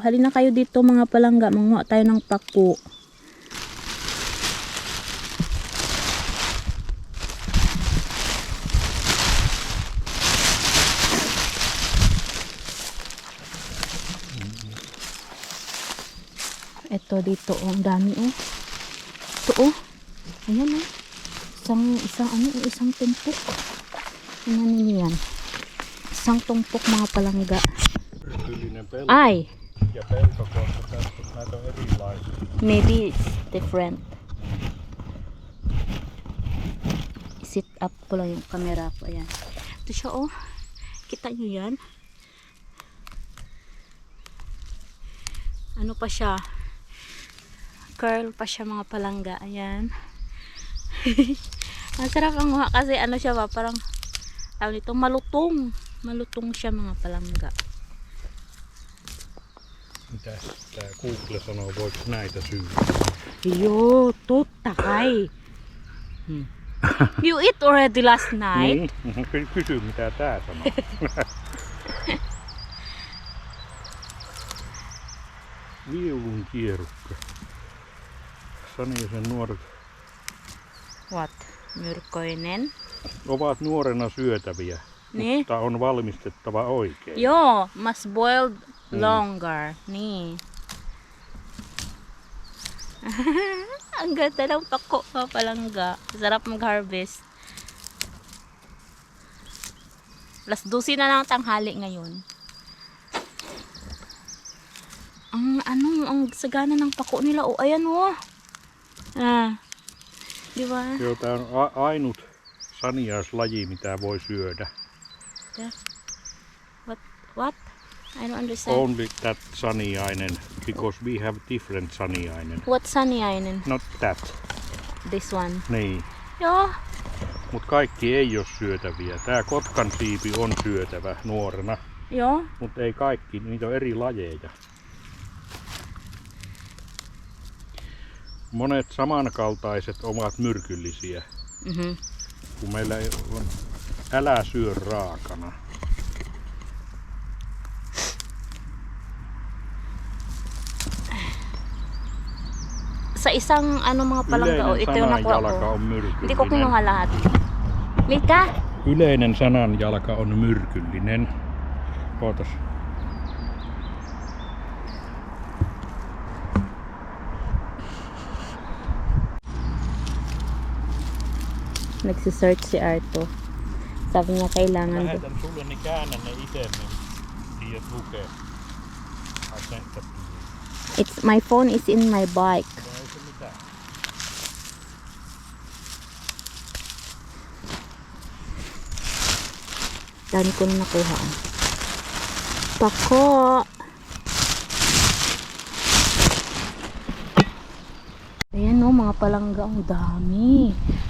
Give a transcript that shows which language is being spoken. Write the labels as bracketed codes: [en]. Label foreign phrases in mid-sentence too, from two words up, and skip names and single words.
[tl] Halina kayo dito mga palangga, manguha tayo ng pako. Ito dito, ang dami Ito ayan isang tumpok. Ano ninyo yan? Isang tumpok mga palangga. Ay! [fi] Ja peltokorte tässä. Näitä on erilaisia. [en] Maybe it's different. Sit up [tl] ko lang yung camera ko. Ayan. Ito siya Kita nyo yan? Ano pa siya? Curl pa siya mga palangga. Ayan. Masarap ang muha kasi siya ba? Parang tawag nito malutong. Malutong siya mga palangga. [fi] Mitä tää Google sanoo, voiko näitä syödä? Joo, totta kai. [en] You eat already last night? [fi] Niin, kysy mitä tää sanoo. Viulun kierukka. Sani ja sen nuoret [en] What? Myrkkoinen? [fi] ovat nuorena syötäviä, Niin? mutta on valmistettava oikein. Joo, [en] must boil longer. [fi] Niin. [tl] Ang ganda ng pako mga palangga. Sarap mag-harvest. Plus 12 na lang tanghali ngayon. Ang sagana ng pako nila. Ayan di ba? [fi] Joo, tää on ainut saniaislaji, mitä voi syödä. [en] Yeah. What? I don't understand. Only that saniainen, because we have different saniainen. What saniainen? Not that. This one. [fi] Niin. Joo. Mut kaikki ei oo syötäviä. Tää kotkan siipi on syötävä nuorena, Joo. mut ei kaikki, niitä on eri lajeja. Monet samankaltaiset ovat myrkyllisiä, kun meillä on älä syö raakana. [tl] Sa isang mga palangga, ito yung nakuha [fi] sananjalka [tl] ko. [fi] on myrkyllinen. [tl] Hindi ko kinuha lahat. [fi] Mika? Yleinen sananjalka on myrkyllinen. Ootas. [tl] Nagsisearch si Arto. Sabi niya kailangan [fi] Lähetän sulle, niin käännä ne ite, niin tiedät lukee. [en] my phone is in my bike. [fi] Ei se mitään. [tl] Dami ko na nakuha. Pako! Ayan mga palangga, ang dami.